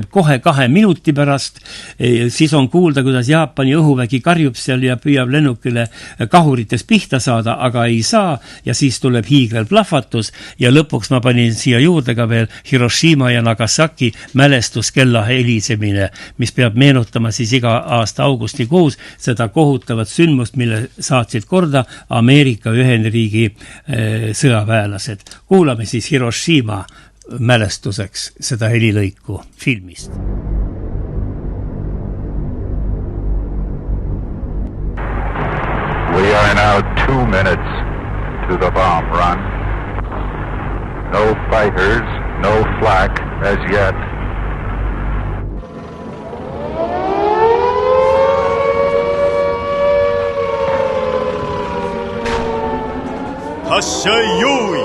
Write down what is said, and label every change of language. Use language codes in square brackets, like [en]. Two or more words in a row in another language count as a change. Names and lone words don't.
[et] kohe 2 minuti pärast, siis on kuulda, kuidas Jaapani õhuvägi karjub seal ja püüab lennukile kahurites pihta saada, aga ei saa ja siis tuleb hiigelplahvatus ja lõpuks ma panin siia juurde ka veel Hiroshima ja Nagasaki mälestuskella helisemine, mis peab meenutama siis iga aasta augustikuus seda kohutavat sündmust, mille saatsid korda Ameerika Ühendriigi sõjaväelased. Kuulame siis Hiroshima mälestuseks seda helilõiku filmist. [en] We are now 2 minutes to the bomb run. No fighters, no flak as yet. [ja] 発射用意!